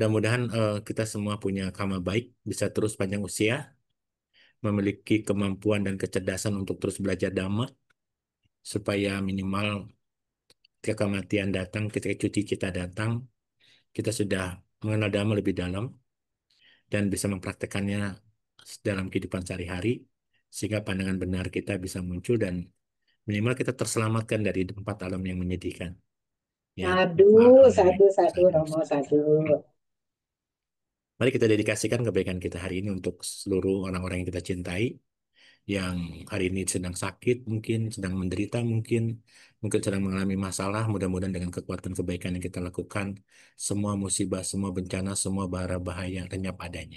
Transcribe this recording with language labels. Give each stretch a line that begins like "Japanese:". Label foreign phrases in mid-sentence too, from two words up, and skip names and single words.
Indonesian: mudah-mudahan kita semua punya karma baik, bisa terus panjang usia, memiliki kemampuan dan kecerdasan untuk terus belajar dhamma, supaya minimal ketika kematian datang, ketika cuti kita datang, kita sudah mengenal dhamma lebih dalam dan bisa mempraktekannya dalam kehidupan sehari-hari, sehingga pandangan benar kita bisa muncul dan minimal kita terselamatkan dari empat alam yang menyedihkan. Ya, sadu, amin. sadu, sadu, Sadu, Romo, sadu. sadu. Mari kita dedikasikan kebaikan kita hari ini untuk seluruh orang-orang yang kita cintai, yang hari ini sedang sakit, mungkin sedang menderita, mungkin sedang mengalami masalah. Mudah-mudahan dengan kekuatan kebaikan yang kita lakukan, semua musibah, semua bencana, semua bara bahaya lenyap adanya.